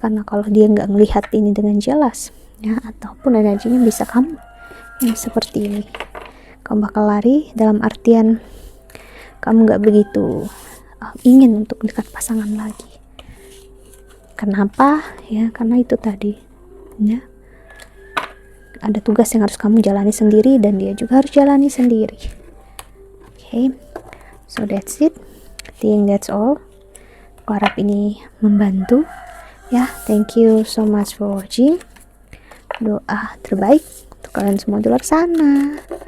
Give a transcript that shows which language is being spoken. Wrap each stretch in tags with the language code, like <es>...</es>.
<id>Karena kalau dia nggak ngelihat ini dengan jelas, ya, ataupun energinya bisa kamu yang seperti ini, kamu bakal lari dalam artian kamu nggak begitu ingin untuk dekat pasangan lagi. Kenapa? Ya, karena itu tadi, ya, ada tugas yang harus kamu jalani sendiri dan dia juga harus jalani sendiri.</id> <en>Okay, so that's it. I think that's all.</en> <id>Aku harap ini membantu, ya.</id> <en>Thank you so much for watching.</en> <id>Doa terbaik untuk kalian semua di luar sana.</id>